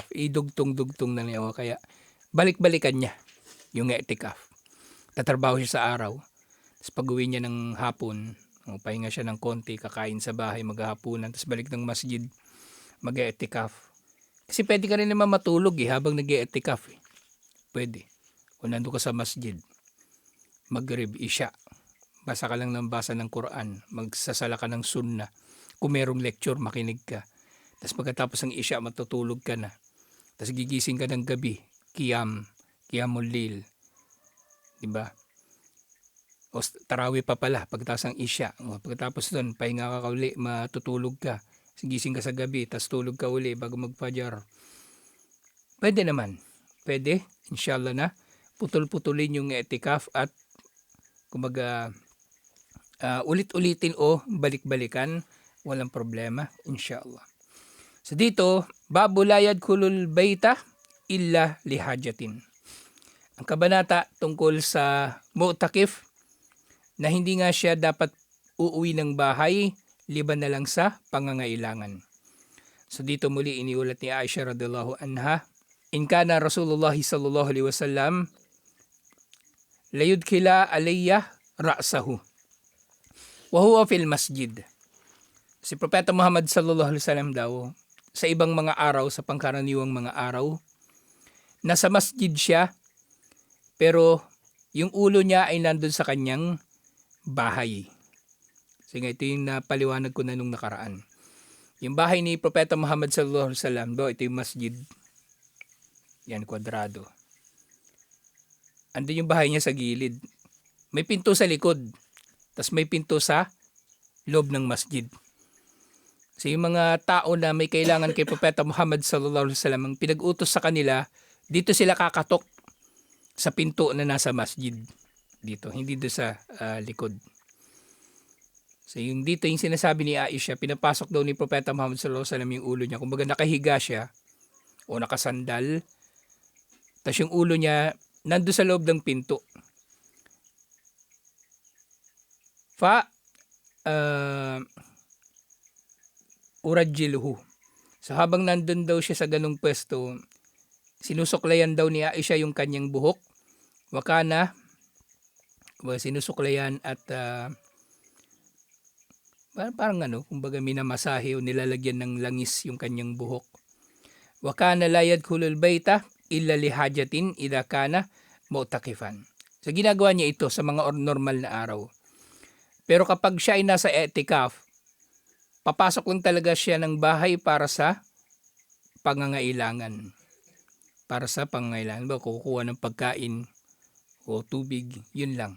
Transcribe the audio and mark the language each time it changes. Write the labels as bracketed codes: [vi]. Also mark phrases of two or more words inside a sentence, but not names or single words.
[tl] Idugtong-dugtong na niya. Kaya balik-balikan niya yung etikaf. Tatrabaho siya sa araw. Tapos pag-uwi niya ng hapon, pahinga siya ng konti, kakain sa bahay, maghahapunan, tapos balik ng masjid, mag-etikaf. Kasi pwede ka rin naman matulog habang nag-etikaf eh. Pwede. Kung nandun ka sa masjid, Maghrib, Isya, basa ka lang ng basa ng Quran, magsasala ka ng sunnah. Kung merong lecture, makinig ka. Tapos pagkatapos ng Isya, matutulog ka na. Tapos gigising ka ng gabi, Qiyamul Lail. Diba? O tarawih pa pala, pagkatapos ng Isya. Pagkatapos doon, pahinga ka uli, matutulog ka. Gising ka sa gabi, tapos tulog ka uli bago magfajar. Pwede naman. Pwede, inshallah na. Putol-putulin yung etikaf at kumbaga ulit-ulitin o balik-balikan. Walang problema, inshallah. So dito, [ar] باب لا يدخل البيت إلا لحاجة. [tl] Ang kabanata tungkol sa mu'takif na hindi nga siya dapat uuwi ng bahay liban na lang sa pangangailangan. So dito muli iniulat ni Aisha [ar] رضي الله عنها, إن كان رسول الله صلى الله عليه وسلم ليدخل علي رأسه وهو في المسجد. [tl] Si Propeta Muhammad [ar] صلى الله عليه وسلم [tl] daw sa ibang mga araw, sa pangkaraniwang mga araw, nasa masjid siya pero yung ulo niya ay nandun sa kanyang bahay. Sige, ito yung napaliwanag ko na nung nakaraan. Yung bahay ni Propeta Muhammad [ar] صلى الله عليه وسلم, [tl] ito yung masjid. Yan, kwadrado. Andun yung bahay niya sa gilid. May pinto sa likod. Tapos may pinto sa loob ng masjid. So yung mga tao na may kailangan kay Propeta Muhammad [ar] صلى الله عليه وسلم, [tl] ang pinag-utos sa kanila, dito sila kakatok sa pinto na nasa masjid. Dito, hindi doon sa likod. So yung dito yung sinasabi ni Aisha, pinapasok daw ni Propeta Muhammad [ar] صلى الله عليه وسلم [tl] yung ulo niya. Kumbaga nakahiga siya o nakasandal. Tapos yung ulo niya nando sa loob ng pinto. [ar] Urajjiluhu. [tl] So habang nandun daw siya sa ganung pwesto, sinusuklayan daw ni Aisha yung kanyang buhok. Wakana, sinusuklayan at parang kumbaga minamasahe o nilalagyan ng langis yung kanyang buhok. [ar] وكان لا يدخل البيت إلا لحاجة إذا كان معتكفا. [tl] So ginagawa niya ito sa mga normal na araw. Pero kapag siya ay nasa etikaf, papasok lang talaga siya ng bahay para sa pangangailangan. Para sa pangangailangan. Kukuha ng pagkain o tubig, yun lang.